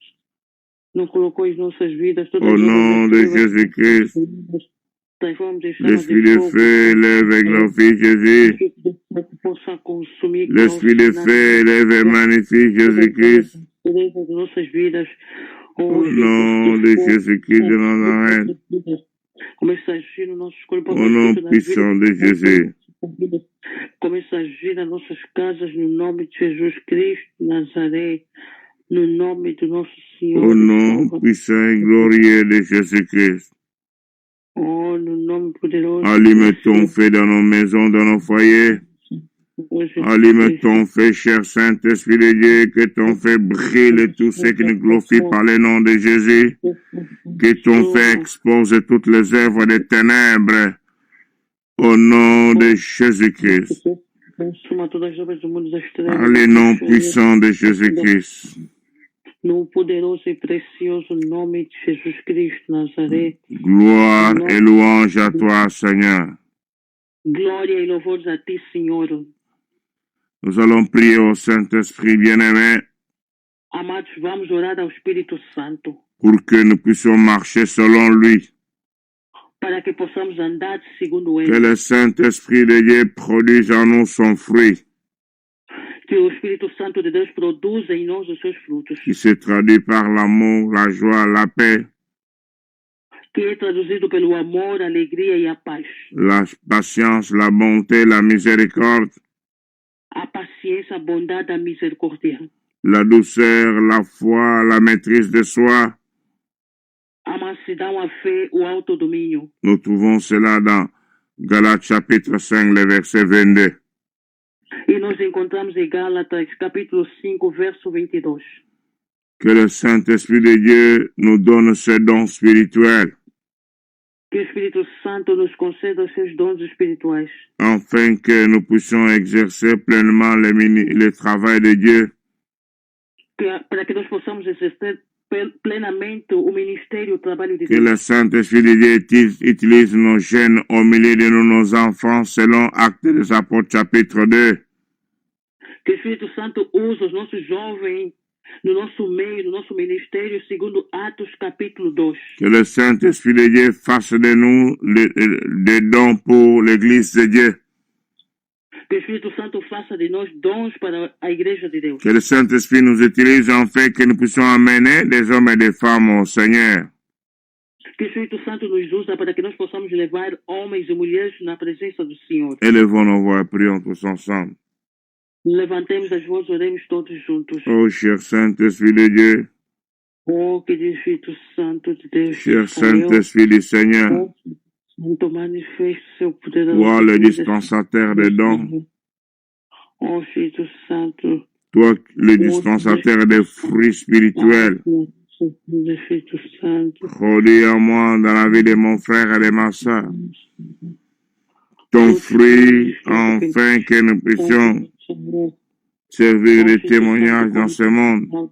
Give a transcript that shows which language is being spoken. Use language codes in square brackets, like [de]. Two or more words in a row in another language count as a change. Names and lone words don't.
[fr] Au nom de Jésus-Christ, l'esprit de feu élève et glorifie Jésus. L'esprit de feu élève et magnifie Jésus-Christ. Au nom de Jésus-Christ de Nazareth. Au nom puissant de Jésus. [pt] Começa a agir nas nossas casas, no nome de Jesus Cristo de Nazaré, no nome do nosso Senhor. [fr] Au nom puissant et glorieux de Jésus-Christ. [pt] Oh, no nome poderoso. [fr] Allume ton feu dans nos maisons, dans nos foyers. Allume ton feu, cher Saint-Esprit de Dieu, que ton feu brille tous ceux qui ne glorifient pas le nom de Jésus. Que ton feu expose toutes les œuvres des ténèbres. Au nom de Jésus-Christ. Par le nom puissant de Jésus-Christ. [pt] No poderoso e precioso nome de Jesus Cristo Nazaré. [fr] Gloire et louange à toi, Seigneur. [pt] Glória e louvores a ti, Senhor. [fr] Nous allons prier au Saint-Esprit bien-aimé [pt] Amados, vamos orar ao Espírito Santo [fr] pour que nous puissions marcher selon lui. [pt] para que possamos andar segundo ele. [fr] Que le Saint-Esprit de Dieu produise en nous son fruit, [pt] Que o Espírito Santo de Deus produza em nós os seus frutos, [fr] qui se traduit par l'amour, la joie, la paix, [pt] que é traduzido pelo amor, a alegria e a paz, [fr] la patience, la bonté, la miséricorde, [pt] a paciência, a bondade, a misericórdia, [fr] la douceur, la foi, la maîtrise de soi. [pt] a mansidão, a fé, o autodomínio. [fr] Nous trouvons cela dans Galates chapitre 5, le verset 22. [pt] E nós encontramos em Gálatas, capítulo 5, verso 22. [fr] Que le Saint-Esprit de Dieu nous donne ce don spirituel, [pt] Que o Espírito Santo nos conceda os seus dons espirituais, [fr] afin que nous puissions exercer pleinement le travail de Dieu, [pt] para que nós possamos exercer plenamente o ministério, o trabalho de que Deus. [fr] le Saint-Esprit de Dieu utilise nos jeunes au milieu de nous, nos enfants, selon Actes des Apôtres chapitre 2. [pt] Que o Espírito Santo use os nossos jovens no nosso meio, no nosso ministério, segundo Atos capítulo 2. [fr] Que le Saint-Esprit de Dieu fasse de nous des dons pour l'Église de Dieu. [pt] Que o Espírito Santo faça de nós dons para a Igreja de Deus. [fr] Que le Saint-Esprit nous utilise en fait que nous puissions amener des hommes et des femmes au Seigneur. [pt] Que o Espírito Santo nos usa para que nós possamos levar homens e mulheres na presença do Senhor. [fr] Élevons nos voix et prions tous ensemble. [pt] Levantemos as vozes, oremos todos juntos. [fr] Oh, cher Saint-Esprit de Dieu, [pt] Oh, que o Espírito Santo de Deus, [fr] cher Saint-Esprit du Seigneur, [pt] Santo, manifeste seu poder. [fr] toi le dispensateur des dons, [pt] Oh, Espírito Santo, [fr] toi le dispensateur des fruits spirituels, [pt] Espírito Santo, [fr] produis en moi dans la vie de mon frère et de ma soeur ton fruit, afin que nous puissions servir de témoignage dans ce monde.